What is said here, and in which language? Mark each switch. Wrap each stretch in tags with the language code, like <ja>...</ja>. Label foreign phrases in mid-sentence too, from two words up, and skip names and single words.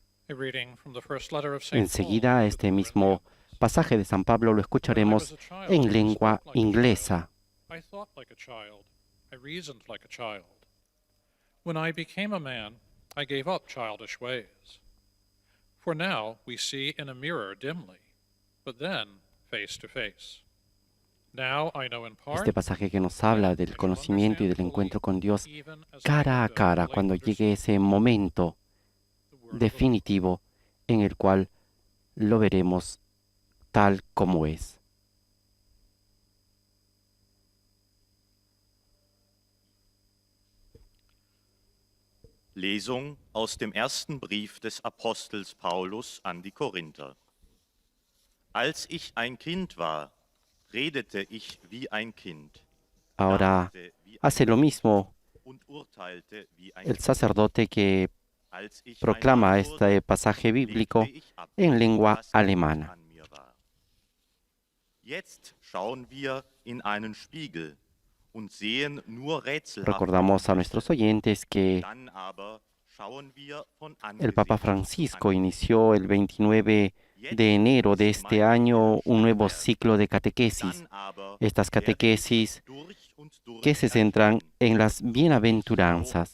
<es>Enseguida, este mismo pasaje de San Pablo lo escucharemos en lengua inglesa.</es> <en>When I became a man, I gave up childish ways. For now we see in a mirror dimly, but then face to face. Now I know in part,</en> <es>Este pasaje que nos habla del conocimiento y del encuentro con Dios cara a cara, cuando llegue ese momento definitivo en el cual lo veremos tal como es.</es> <de>Lesung aus dem ersten Brief des Apostels Paulus an die Korinther. Als ich ein Kind war, redete ich wie ein Kind.</de> <es>Ahora hace lo mismo el sacerdote que proclama este pasaje bíblico en lengua alemana.</es> <de>Jetzt schauen wir in einen Spiegel und sehen nur</de> <es>Recordamos a nuestros oyentes que el Papa Francisco inició el 29 de enero de este año un nuevo ciclo de catequesis. Estas catequesis que se centran en las bienaventuranzas.</es>